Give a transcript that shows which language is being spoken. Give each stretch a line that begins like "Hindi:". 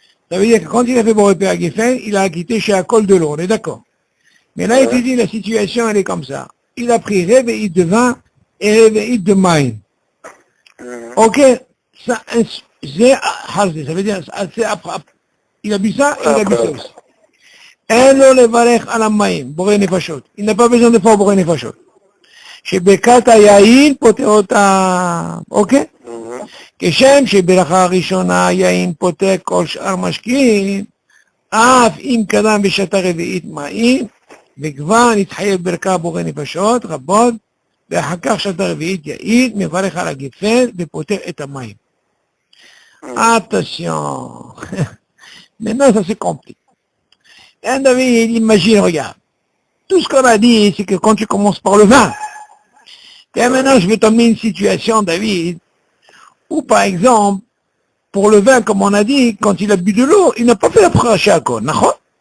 French: Ça veut dire que quand il a fait Boré Père Geffen, il a acquitté chez Akol de l'eau, on est d'accord. Mais là, il te dit, la situation, elle est comme ça. Il a pris réveillite de vin et réveillite de maïm. Ok, ça, ça veut dire, c'est après. Il a bu ça et il a bu ça aussi.
Hebrew: אין לו לברך על המים, בורא נפשות.
French: Il n'a pas besoin de faire בורא נפשות.
Hebrew: שברכת היין פותר אותם, אוקיי? כשם שברכה הראשונה היין פותר כל שאר משקים, אף אם קדם בשתה רביעית מים, וכבר נתחייב ברכה בורא נפשות רבות, ואחר כך שתה רביעית יין, מברך על הגפן ופותר את המים.
French: Attention. Maintenant, ça se complique. Un David, imagine, regarde. Tout ce qu'on a dit, c'est que quand tu commences par le vin, et maintenant, je vais t'emmener une situation, David, où, par exemple, pour le vin, comme on a dit, quand il a bu de l'eau, il n'a pas fait la pracha encore, d'accord?